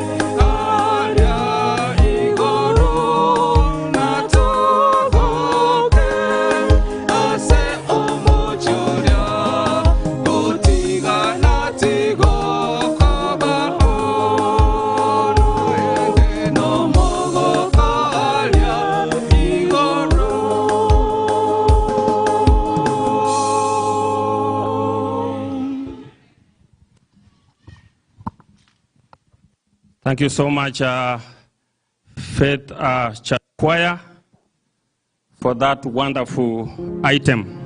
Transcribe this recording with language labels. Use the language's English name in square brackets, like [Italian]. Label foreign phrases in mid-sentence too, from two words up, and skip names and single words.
[Gusii] aria igoro nato goke ase omochoria gotiga natigo koba ende no mogo ko aria igoro [English] Thank you so much, Faith Church Choir, for that wonderful item.